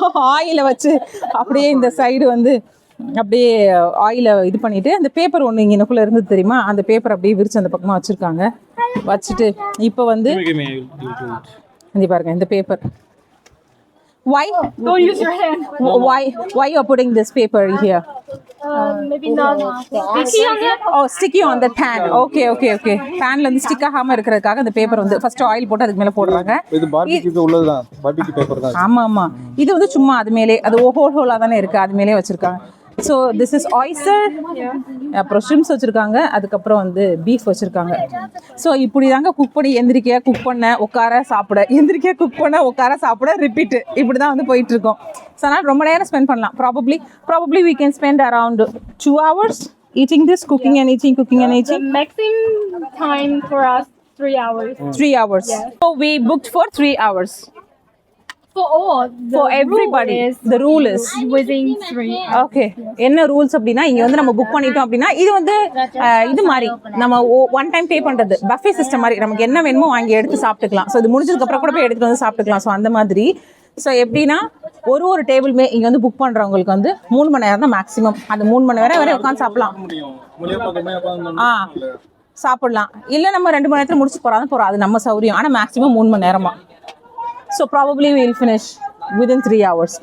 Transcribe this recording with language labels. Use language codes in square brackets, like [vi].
[ta] ஆயிலை வச்சு அப்படியே இந்த சைடு வந்து அப்படியே ஆயிலை இது பண்ணிவிட்டு, அந்த பேப்பர் ஒன்று இங்கே எனக்குள்ளே இருந்தது தெரியுமா, அந்த பேப்பர் அப்படியே விரிச்சு அந்த பக்கமாக வச்சுருக்காங்க. இப்போ வந்து இங்கே பாருங்கள் இந்த paper. [en] Why? Don't use your hand. Why you are putting this paper here? Maybe not sticky on it. Oh, sticky on the pan. Okay. [ta] Panல வந்து ஸ்டிக் ஆகாம இருக்கிறதுக்காக அந்த பேப்பர் வந்து ஃபர்ஸ்ட் ஆயில் போட்டு அதுக்கு மேல போடுறாங்க. இது பார்பிக்யூக்கு உள்ளதுதான், பார்பிக்யூ பேப்பர் தான். ஆமா. இது வந்து சும்மா அது மேலே அது ஹோலா தானே இருக்கு, அது மேலே வச்சிருக்காங்க. [en] so this is oyster, [ta] அப்புறம் ஷ்ரிம்ஸ் வச்சுருக்காங்க, அதுக்கப்புறம் வந்து பீஃப் வச்சுருக்காங்க. ஸோ இப்படி தாங்க குக் பண்ணி எந்திரிக்க குக் பண்ண உட்கார சாப்பிட, எந்திரிக்க குக் பண்ண உட்கார சாப்பிட, ரிப்பீட்டு இப்படி தான் வந்து போயிட்டுருக்கோம். ஸோ அதனால் ரொம்ப நேரம் ஸ்பெண்ட் பண்ணலாம். [en] Probably we can spend around 2 hours eating this, cooking and eating, cooking and eating. The maximum time for us 3 hours. 3 hours. So we booked for 3 hours. For all, For everybody, the rule is within 3 hours. Okay. [ta] என்ன rules அப்படின்னா, இங்கே வந்து நம்ம book பண்ணிட்டோம் அப்படின்னா, இது வந்து இது மாதிரி நம்ம ஒன் டைம் பே பண்ணுறது, பஃபே சிஸ்டம் மாதிரி, நமக்கு என்ன வேணுமோ வாங்கி எடுத்து சாப்பிட்டுக்கலாம். ஸோ இது முடிஞ்சதுக்கப்புறம் கூட போய் எடுத்துகிட்டு வந்து சாப்பிட்டுக்கலாம். ஸோ அந்த மாதிரி. ஸோ எப்படின்னா ஒரு டேபிளுமே இங்கே வந்து புக் பண்ணுறவங்களுக்கு வந்து 3 மணி நேரம் தான் மேக்ஸிமம். அந்த 3 மணி நேரம் வரை உட்காந்து சாப்பிடலாம். சாப்பிடலாம். இல்லை நம்ம 2 மணி நேரத்தில் முடிச்சு போகிறோம், அது நம்ம சௌரியம். ஆனால் மேக்ஸிமம் 3 மணி நேரமா. [en] So probably we'll finish within 3 hours.